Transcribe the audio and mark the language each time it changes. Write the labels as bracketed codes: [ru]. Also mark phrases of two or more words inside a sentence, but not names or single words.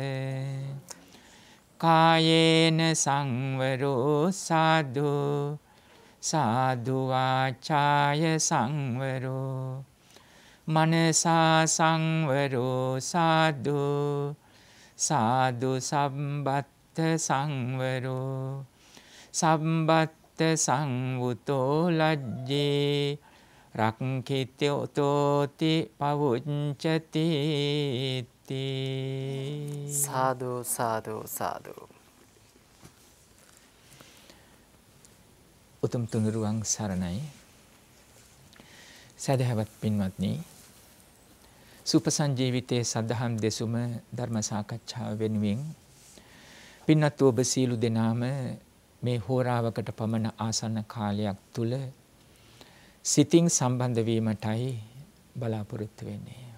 [pi] කායේන සංවරෝ සාදු සාදු වාචාය සංවරෝ මනසා සංවරෝ සාදු සාදු සම්බත්ත සංවරෝ සම්බත්ත සංවුතෝ ලජ්ජේ රක්ඛිතෝති පවුච්චති සාදු සාදු සාදු [si] උතුම් තුනුරුවන් සරණයි සදහවත් පින්වත්නි සුපසංජීවිතයේ සදහම් දෙසුම ධර්ම සාකච්ඡාව වෙනුවෙන් පින්වත් ඔබ සියලු දෙනාම මේ හෝරාවකට පමණ ආසන්න කාලයක් තුල සිතින් සම්බන්ධ වීමටයි බලාපොරොත්තු වෙන්නේ.